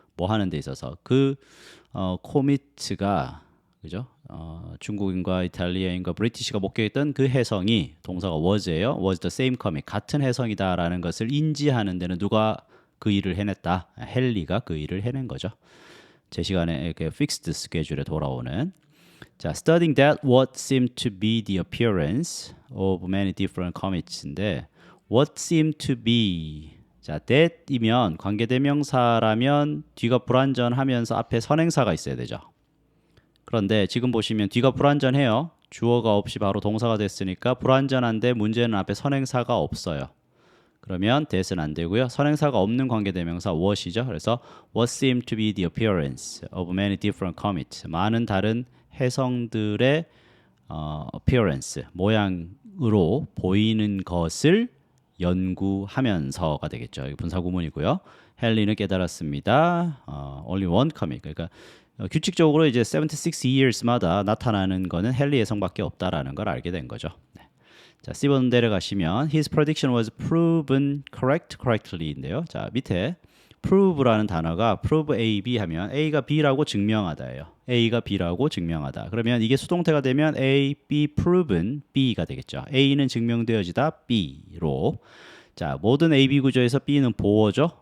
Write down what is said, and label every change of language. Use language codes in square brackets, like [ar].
[ko] 뭐 하는 데 있어서 그 코미트가 그죠? 중국인과 이탈리아인과 브리티시가 목격했던 그 해성이 동사가 was예요. [en] was the same comet. [ko] 같은 해성이다라는 것을 인지하는 데는 누가 그 일을 해냈다. 헨리가 그 일을 해낸 거죠. 제 시간에 이렇게 fixed 스케줄에 돌아오는 자, [en] studying that what seemed to be the appearance of many different comets [ko] 인데 [en] what seemed to be [ko] 자, that이면 관계대명사라면 뒤가 불완전하면서 앞에 선행사가 있어야 되죠. 그런데 지금 보시면 뒤가 불완전해요. 주어가 없이 바로 동사가 됐으니까 불완전한데 문제는 앞에 선행사가 없어요. 그러면 that은 안 되고요. 선행사가 없는 관계대명사 what이죠. 그래서 [en] what seemed to be the appearance of many different comets [ko] 많은 다른 해성들의 appearance 모양으로 보이는 것을 연구하면서가 되겠죠. 이거 분사구문이고요. 헨리는 깨달았습니다. [en] only one comet. [ko] 그러니까 규칙적으로 이제 [en] 76 years [ko] 마다 나타나는 거는 헨리 해성밖에 없다라는 걸 알게 된 거죠. 네. 자, C번 내려가시면 [en] his prediction was proven correctly [ko] 인데요. 자, 밑에 prove라는 단어가 prove A, B 하면 A가 B라고 증명하다예요. A가 B라고 증명하다. 그러면 이게 수동태가 되면 A, B proven B가 되겠죠. A는 증명되어지다 B로. 자, 모든 A, B 구조에서 B는 보어죠.